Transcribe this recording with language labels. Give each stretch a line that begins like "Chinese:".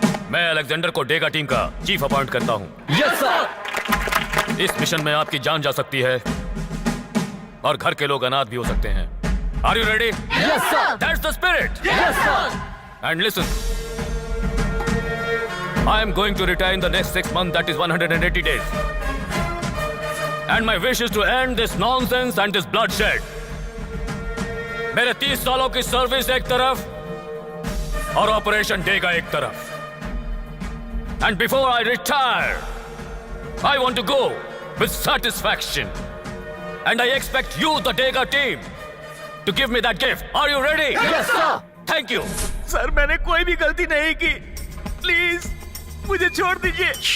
Hindi: मैं अलेक्जेंडर को डेगा टीम का चीफ अपॉइंट करता हूँ।
English: Yes sir.
Hindi: इस मिशन में आपकी जान जा सकती है और घर के लोग अनाथ भी हो सकते हैं।
English: Are you ready? Yes sir. That's the spirit. Yes sir. And listen, I am going to retire in the next 6 months, that is 180 days. And my wish is to end this nonsense and this bloodshed.
Hindi: मेरे 30 सालों की service एक तरफ और operation डेगा एक तरफ।
English: And before I retire, I want to go with satisfaction. And I expect you, the Dega team, to give me that gift. Are you ready? Yes, sir. Thank you.
Hindi: Sir मैंने कोई भी गलती नहीं की, please मुझे छोड़ दीजिए।